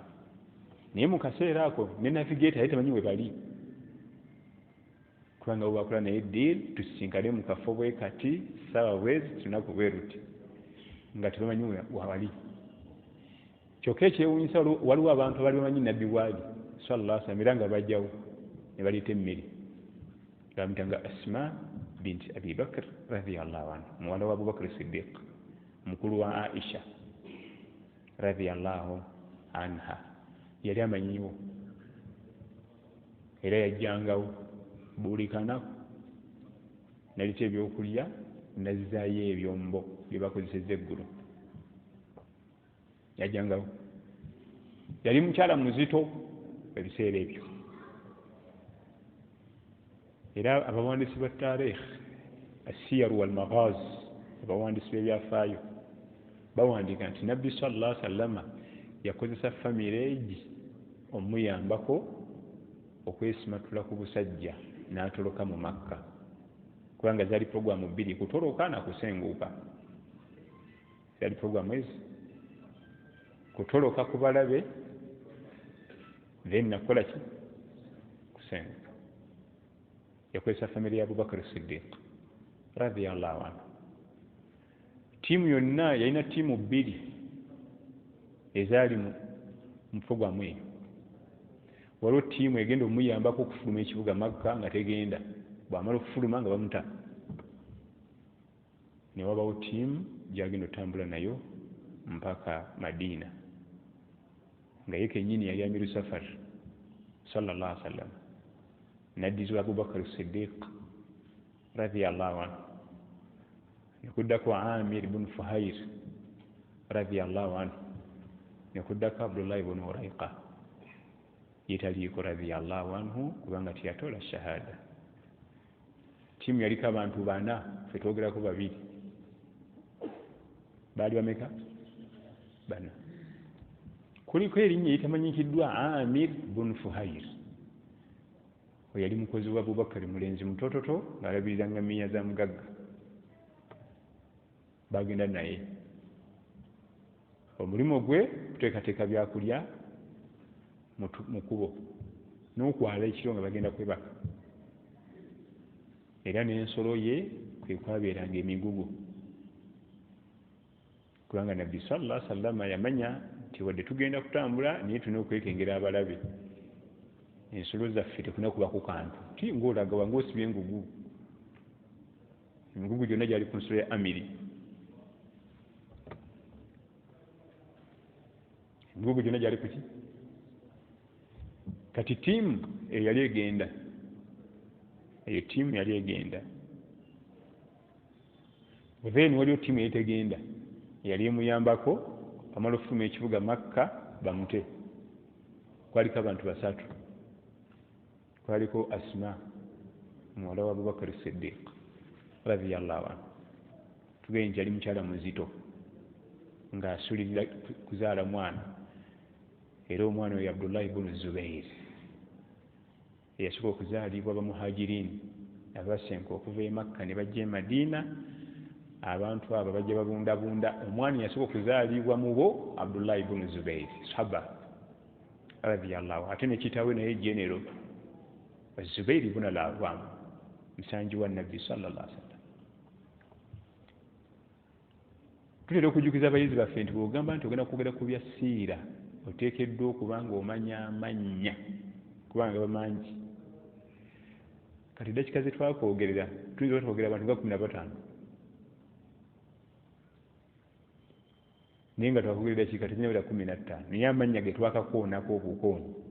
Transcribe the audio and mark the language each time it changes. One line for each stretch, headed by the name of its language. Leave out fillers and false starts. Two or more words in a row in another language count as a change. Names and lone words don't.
Ganda: Naye mu kaseera ako ne navigator yali tamanyi we bali. Kubanga bo bakola naye deal, tusinkane mu kafo bwe kati, ssaawa bwezi, tunaku bwe ruti, nga tebamanyi we wali. Kyokka ekyewuunyisa, waliwo abantu abali bamanyi Nabbi waali
Arabic: صلى الله عليه وسلم,
Ganda: era nga bajjawo ne baleeta emmere. Bamutanga Asma binti Abi Bakr
Arabic: رضي الله عنه,
Ganda: muwala wa Abubakar Siddiq, mukulu wa Aisha
Arabic: رضي الله عنها.
Ganda: Yali amanyiwo era yajjangawo buli kanaku, nalita ebyokulya nazzaayo ebyombo bye bakozesezza eggulu. Yajjangawo, yali mukyala muzito ebiseera ebyo. Era abawandiisi ba taarikh,
Arabic: السير والمغازي,
Ganda: abawandiisi b'ebyafaayo bawandiika nti Nabbi
Arabic: صلى الله عليه وسلم
Ganda: yakozesa family omuyambako okwesimatula ku busajja n'atoloka mu Makka, kubanga zaali programu 2, kutoloka na kusenguka. Zaali programu ezi, kutoloka ku balabe, then nakola ki? Kusenguka. Yakozesa family ya Abubakar Siddiq
Arabic: رضي الله عنه.
Ganda: Tiimu yonna yalina tiimu 2 ezaali mu programu eyo. Waliwo tiimu egenda omuyambako okufuluma ekibuga Makka nga tegenda, bw'amala okufuluma nga bamuta. Ne wabawo tiimu gyagenda otambula nayo mpaka Madiina, nga ye kennyini yali
Arabic: أمير سفر صلى الله عليه وسلم.
Ganda: Naddizibwa Abubakar Siddiq
Arabic: رضي الله عنه,
Ganda: nekuddako Amir ibn Fuhair
Arabic: رضي الله عنه,
Ganda: nekuddako Abdullahi ibn Urayqa yetaliiko
Arabic: رضي الله عنه,
Ganda: kubanga tiyatola shahada. Tiimu yaliko abantu 4, ffe twogerako 2. Baali bameka? 4. Kuliko erinnya eritamanyikiddwa Amir ibn Fuhair. Oyo yali mukozi wa Abubakar, mulenzi mutototo ng'alabirira ngamiya za mugagga. Bagenda naye, omulimu gwe kuteekateeka byakulya mu kubo n'okwala ekiro nga bagenda kwebaka. Era n'ensolo ye kwe kwabeeranga emigugu, kubanga Nabbi
Arabic: صلى الله عليه وسلم
Ganda: yamanya nti wadde tugenda kutambula naye tulina okwekengera abalabe. ensolo zaffe tekuna kuba ku kantu ti ng'olaga wange osibye engugu, emigugu gyonna gyali ku nsolo ya amiri, emigugu gyonna gyali kuki. Kati tiimu eyali egenda, eyo tiimu yali egenda, then waliwo tiimu eyetegenda yali emuyambako amala okufuluma ekibuga Makka bamute. Kwaliko abantu basatu, kwaliko Asma muwala wa Abubakar Siddiq
Arabic: رضي الله عنه,
Ganda: tugende nti yali mukyala muzito ng'asulirira kuzaala mwana, era omwana oyo Abdullah ibn Zubair eyasooka okuzaalibwa bamuhajirini abasenka okuva e Makka ne bajja e Madiina. Abantu abo bajja babundabunda, omwana yasooka okuzaalibwa mu bo Abdullah ibn Zubair
Arabic: صحابة رضي الله,
Ganda: ate ne kitaawe naye genero Zubair ibn al-Awwam musanji wa Nabbi
Arabic: صلى الله عليه وسلم.
Ganda: Tutera okujjukiza abayizi baffe nti bw'ogamba nti ogenda kwogera ku bya siira oteekeddwa okuba ng'omanya amannya kubanga bamangi. Kati dakika ze twakwogerera tuyinza twogera abantu nga 15 naye nga twakwogerera dakika tezinyawera 15 naye amannya ge twakakoonako obukooni.